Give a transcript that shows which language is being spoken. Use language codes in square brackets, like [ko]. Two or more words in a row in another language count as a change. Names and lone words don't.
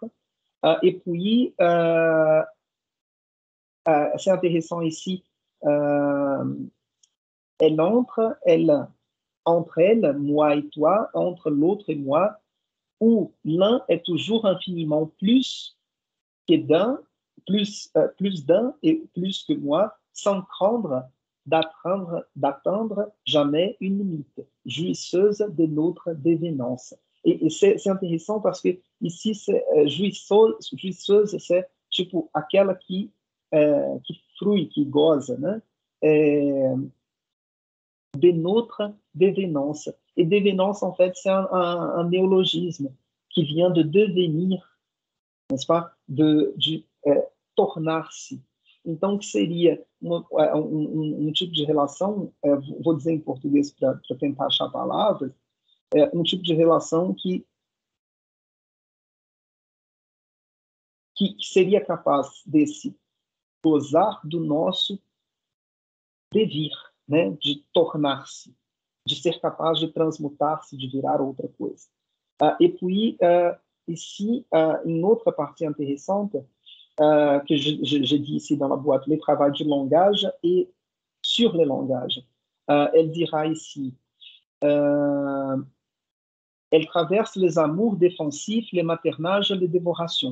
[fr] Et puis, c'est intéressant ici, elle entre elle, moi et toi, entre l'autre et moi, où l'un est toujours infiniment plus que d'un, plus d'un et plus que moi, sans craindre d'atteindre jamais une limite, jouisseuse de notre dévenance. Et c'est intéressant parce que ici, jouisseuse, c'est [pt] tipo aquela qui frui, qui goza, né? [fr] De notre dévenance. Et dévenance, en fait, c'est un néologisme qui vient de devenir, n'est-ce pas? [pt] De tornar-se. Então, que seria um tipo de relação, vou dizer em português para tentar achar palavras, um tipo de relação que seria capaz de se gozar do nosso devir, né? De tornar-se, de ser capaz de transmutar-se, de virar outra coisa. [fr] Et puis, ici, une autre partie intéressante que je dis ici dans la boîte, les travaux du langage et sur le langage. Elle dira ici, elle traverse les amours défensifs, les maternages, les dévorations.